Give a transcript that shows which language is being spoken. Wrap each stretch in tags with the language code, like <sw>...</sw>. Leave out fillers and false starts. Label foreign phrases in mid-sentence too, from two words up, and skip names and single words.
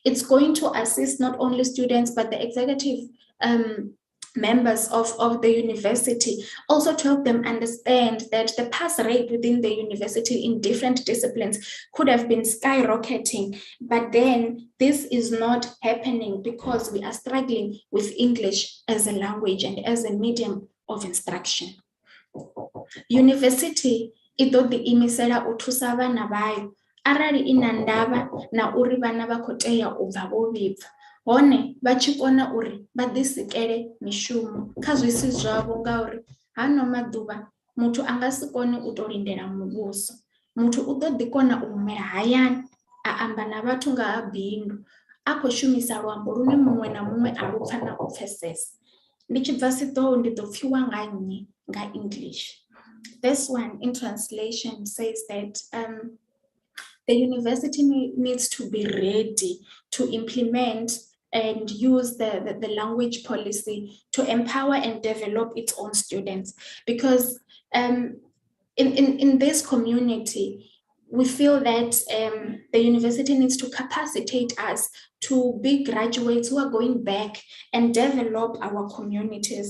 <en>It's going to assist not only students, but the executive members of the university, also to help them understand that the pass rate within the university in different disciplines could have been skyrocketing, but then this is not happening because we are struggling with English as a language and as a medium of instruction.</en> <ve>University I ḓo ḓi imisela u thusa vhana vhayo arali I na ndavha na uri vhana vha khou tea u bva vho vhibva. Hone vha tshi kona uri vha ḓisikele mishumo kha zwisi zwavho ngauri hano maḓuvha muthu a nga si kone u tou lindela muvhuso. Muthu u ḓo ḓi kona u humela hayani a amba na vhathu nga ha bindu a khou shumisa luambo lune muṅwe na muṅwe a lu pfa na u pfesesa. Ndi tshi bva Siṱoho ndi ḓo pfiwa nga nnyi nga English.</ve> <en>This one in translation says that the university needs to be ready to implement and use the language policy to empower and develop its own students. Because in this community, we feel that the university needs to capacitate us to be graduates who are going back and develop our communities.</en>